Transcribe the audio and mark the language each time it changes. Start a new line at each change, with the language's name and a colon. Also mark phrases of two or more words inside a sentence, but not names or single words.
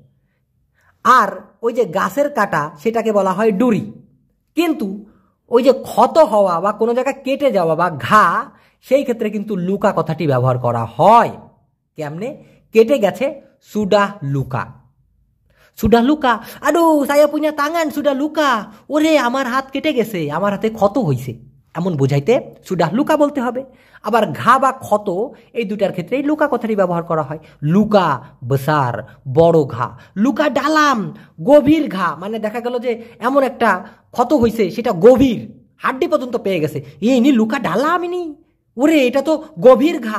Bangla: আর ওই যে গাছের কাটা, সেটাকে বলা হয় ডুরি। কিন্তু ওই যে ক্ষত হওয়া বা কোনো জায়গায় কেটে যাওয়া বা ঘা, সেই ক্ষেত্রে কিন্তু লুকা কথাটি ব্যবহার করা হয়। কেমনে? কেটে গেছে
Malay: sudah luka. sudah luka, aduh saya punya tangan sudah luka,
Bangla: ওরে আমার হাত কেটে গেছে, আমার হাতে ক্ষত হইছে, এমন বোঝাইতে
Malay: sudah luka
Bangla: বলতে হবে। আবার ঘা বা ক্ষত এই দুটার ক্ষেত্রেই লুকা কথাটি ব্যবহার করা হয়।
Malay: luka besar,
Bangla: বড় ঘা।
Malay: luka dalam,
Bangla: গভীর ঘা, মানে দেখা গেল যে এমন একটা ক্ষত হইছে সেটা গভীর, হাড্ডি পর্যন্ত পেয়ে গেছে,
Malay: ini luka dalam,
Bangla: ইনি ওরে এটা তো গভীর ঘা।